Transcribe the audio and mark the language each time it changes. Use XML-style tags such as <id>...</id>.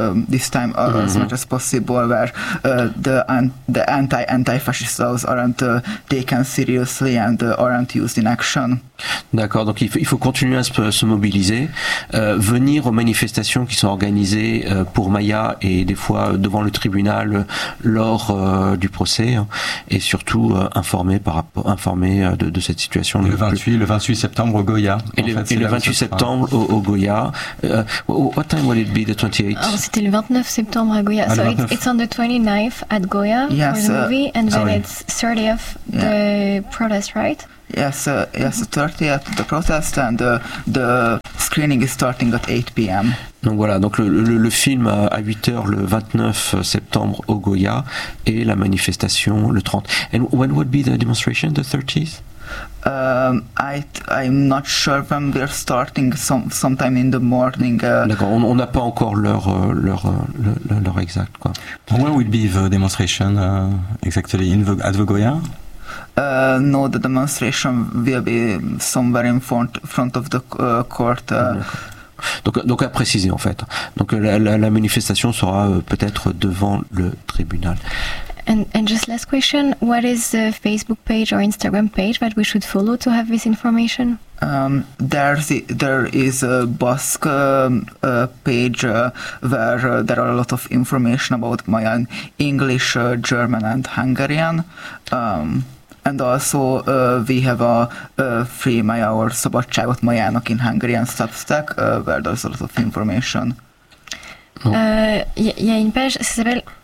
<en>this time mm-hmm. as much as possible, where the anti-fascists aren't taken seriously and aren't used in action.</en> <fr>D'accord, donc il faut continuer à se mobiliser, venir aux manifestations qui sont organisées pour Maya et des fois devant le tribunal lors du procès, et surtout informer de cette situation. Le 28 septembre au Goya. Et le 28 septembre au Goya.</fr> <en>What time will it be, the 28th?</en> <fr>Oh, c'était le 29 septembre à Goya.</fr> <en>So it's on the 29th at Goya, yes, for the movie, and then it's 30th, the protest, right? Yes, 30th, the protest, and the screening is starting at 8 p.m.</en> <fr>Donc voilà, donc le film à 8h le 29 septembre au Goya, et la manifestation le 30.</fr> <en>And when would be the demonstration, the 30th? I'm not sure when we're starting, sometime in the morning.</en> <fr>D'accord, on n'a pas encore l'heure exacte, quoi.</fr> <en>When would be the demonstration exactly at the Goya? No, the demonstration will be somewhere in front of the court.</en> <fr>Donc à préciser, en fait. Donc la manifestation sera peut-être devant le tribunal.</fr> <en>And just last question, what is the Facebook page or Instagram page that we should follow to have this information? There is a Basque page where there are a lot of information about Maya in English, German and Hungarian. And also we have a free Maya or</en> <hu>Szabadságot Majának</hu> <en>in Hungarian Substack, where there's a lot of information.</en> <fr>Il y a une page, ça s'appelle...</fr>